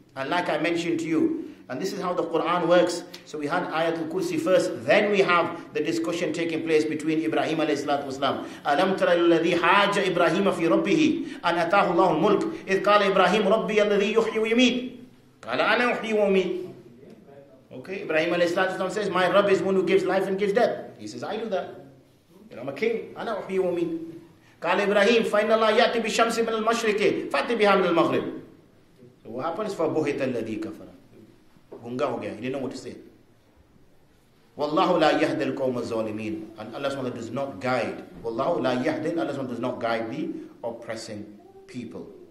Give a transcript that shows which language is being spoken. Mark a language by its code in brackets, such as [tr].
[en] And like I mentioned to you, and this is how the Quran works. So we had Ayatul Kursi first, then we have the discussion taking place between Ibrahim alayhi salatu wasalam. [ar] أَلَمْ تَرَ الَّذِي حَاجَ إِبْرَاهِيمَ فِي رَبِّهِ أَنْ أَتَاهُ اللَّهُ الْمُلْكِ إِذْ قَالَ إِبْرَاهِيمُ رَبِّيَ الَّذِي يُحْيِي وَيُمِيتُ قَالَ أَنَا أُحْيِي وَأُمِيتُ. [en] Okay, Ibrahim alayhi salatu wasalam says, my Rabb is one who gives life and gives death. He says, I do that. I'm a king. [ar] أَنَا أُحْيِي وَأُمِيتُ. قال إبراهيم فإن الله يأتي بالشمس من المشرق فأتي بها من المغرب. [en] So what happens? [ar] فَبُهِتَ الَّذِي كَفَرَ. [ur] Gunga ho gaya. [en] He didn't know what to say. [ar] Wallahu la yahdil qawm az-zalimin. [en] And Allah SWT does not guide. [ar] Wallahu la yahdil. [en] Allah SWT does not guide the oppressing people.